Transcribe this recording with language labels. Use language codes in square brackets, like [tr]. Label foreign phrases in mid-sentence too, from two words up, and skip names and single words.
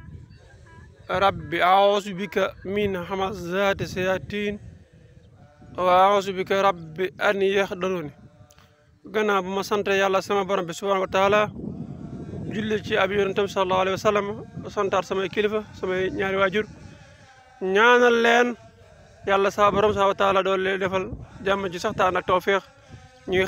[ar] رب أعوذ بك من همزات الشياطين وأعوذ بك رب أن يحضرون [wo] gannaaw bu ma sant yàlla sama borom bi [ar] سبحانه وتعالى [wo] julli ci ab yonentam sallallahu [ar] عليه وسلم [wo] santaat samay kilifa samay ñaari waajur ñaanal leen yàlla sa borom [ar] سبحانه وتعالى [wo] doon leen defal jàmm ci saxtaan ak tawféex ñi nga